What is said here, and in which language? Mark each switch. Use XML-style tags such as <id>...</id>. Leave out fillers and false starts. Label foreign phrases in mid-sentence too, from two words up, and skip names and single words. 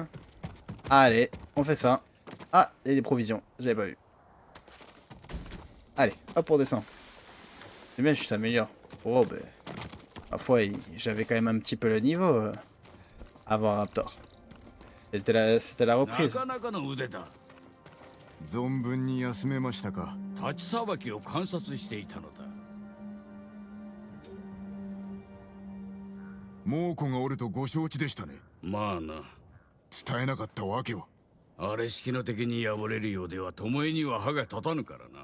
<fr>Allez, on fait ça. Ah, il y a des provisions, j'avais pas vu. Allez, hop, on descend. C'est bien, je t'améliore. Oh, ben. Ma foi, j'avais quand même un petit peu le niveau avant Raptor. C'était la reprise.</fr> <ja>なかなかの腕だ。存分に休めましたか。立ちさばきを観察していたのだ。猛虎がおるとご承知でしたね。まあな。伝えなかったわけは。あれ式の敵に敗れるようでは巴には歯が立たぬからな。</ja>